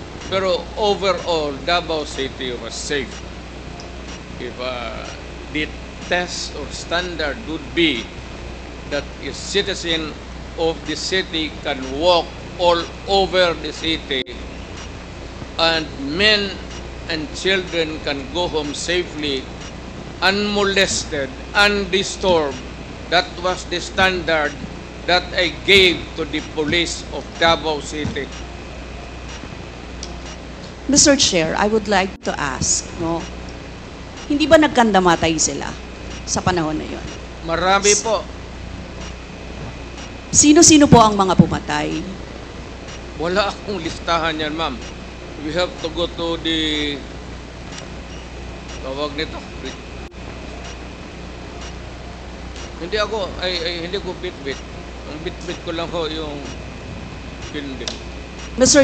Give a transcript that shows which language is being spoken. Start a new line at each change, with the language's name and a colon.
English: Pero overall, Davao City was safe. If the test or standard would be that a citizen of the city can walk all over the city and men and children can go home safely, unmolested, undisturbed. That was the standard that I gave to the police of Davao City. Mr. Chair, I would like to ask, no?
Filipino: Hindi ba nagkandamatay sila sa panahon na yon? Marami po. Sino-sino po ang mga pumatay? Wala akong listahan yan, ma'am.
English: We have to go to the
Filipino: tawag nito. Hindi ko bit-bit. Ang bit-bit ko lang ho yung hindi.
English: Mr.